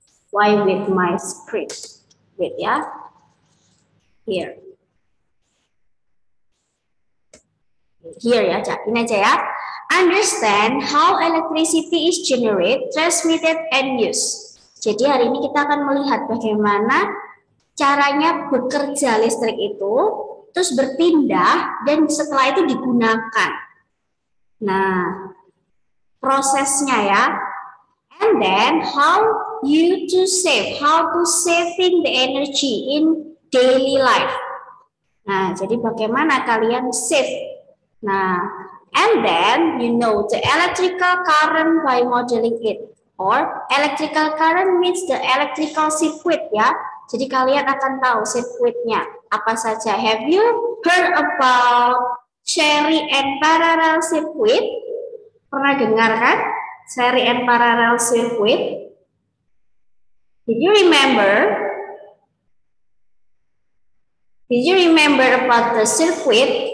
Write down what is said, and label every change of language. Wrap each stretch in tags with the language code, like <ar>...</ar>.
<en>Why with my script? Wait ya. Here.</en> <id>Here ya, ini aja ya.</id> <en>Understand how electricity is generated, transmitted, and used.</en> <id>Jadi hari ini kita akan melihat bagaimana caranya bekerja listrik itu, terus berpindah, dan setelah itu digunakan. Nah, prosesnya ya.</id> <en>And then how to saving the energy in daily life. Nah,</en> <id>jadi bagaimana kalian save.</id> <en>Nah, and then you know the electrical current by modeling it. Or electrical current means the electrical circuit ya.</en> <id>Jadi kalian akan tahu sirkuitnya apa saja.</id> <en>Have you heard about series and parallel circuit?</en> <id>Pernah dengar kan?</id> <en>Series and parallel circuit? Did you remember? Did you remember about the circuit?</en>